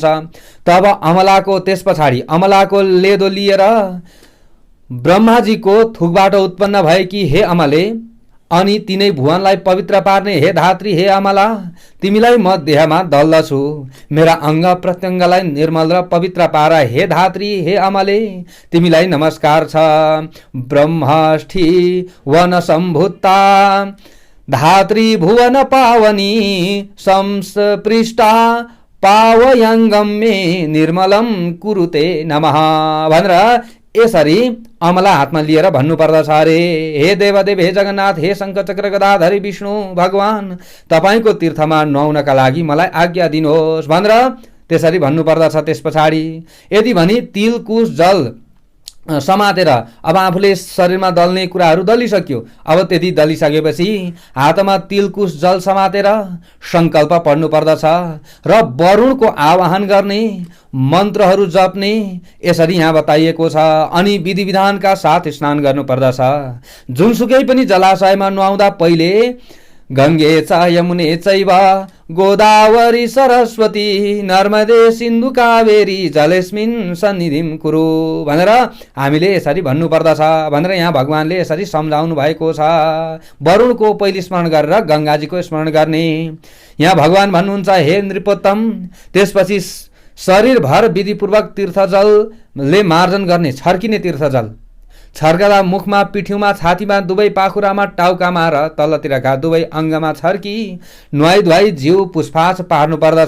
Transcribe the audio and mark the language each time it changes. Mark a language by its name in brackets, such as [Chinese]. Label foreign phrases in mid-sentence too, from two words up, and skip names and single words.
[Nepali] तब अमलाको, त्यस पछाडि अमलाको लेदो लिएर ब्रह्माजीको थुकबाट उत्पन्न भएकी हे अमले, अनि तिनै भुवनलाई पवित्र पार्ने हे धात्री, हे अमला, तिमीलाई म देहमा दल्दछु। मेरा अङ्ग प्रत्यङ्गलाई निर्मल र पवित्र पार हे धात्री, हे अमले, तिमीलाई नमस्कार छ। [Sanskrit] ब्रह्मष्ठी वन सम्भुता धात्री भुवन पावनी संस्पृष्टा पावयङ्गम मे निर्मलम कुरुते नमः [Nepali] भनेर यसरी अमला हातमा लिएर भन्नुपर्दछ। अरे हे देवदेव, हे जगन्नाथ, हे शङ्ख चक्र गदाधरी विष्णु भगवान, तपाईँको तीर्थमा नुहाउनका लागि मलाई आज्ञा दिनुहोस् भनेर त्यसरी भन्नुपर्दछ। त्यस पछाडि यदि भने तिल कुश जल समातेर अब आफूले शरीरमा दल्ने कुराहरू दलिसक्यो। अब त्यति दलिसकेपछि हातमा तिल कुश जल समातेर सङ्कल्प पढ्नु पर्दछ र वरुणको आवाहन गर्ने, मन्त्रहरू जप्ने, यसरी यहाँ बताइएको छ। अनि विधि विधानका साथ स्नान गर्नु पर्दछ। जुनसुकै पनि जलाशयमा नुहाउँदा पहिले [Sanskrit] गङ्गे च यमुने चैव गोदावरी सरस्वती नर्मदे सिन्धु कावेरी जलेस्मिन् सन्निधिं कुरु [Nepali] भनेर हामीले यसरी भन्नुपर्दछ भनेर यहाँ भगवानले यसरी सम्झाउनु भएको छ। वरुणको पहिले स्मरण गरेर गङ्गाजीको स्मरण गर्ने। यहाँ भगवान भन्नुहुन्छ, हे नृपोत्तम, त्यसपछि शरीरभर विधिपूर्वक तीर्थजलले मार्जन गर्ने, छर्किने तीर्थजल छर्कदा मुखमा, पिठ्यूमा, छातीमा, दुवै पाखुरामा, टाउकामा र तलतिरका दुवै अङ्गमा छर्की नुहाई धुवाई जिउ पुछपाछ पार्नु पर्दछ।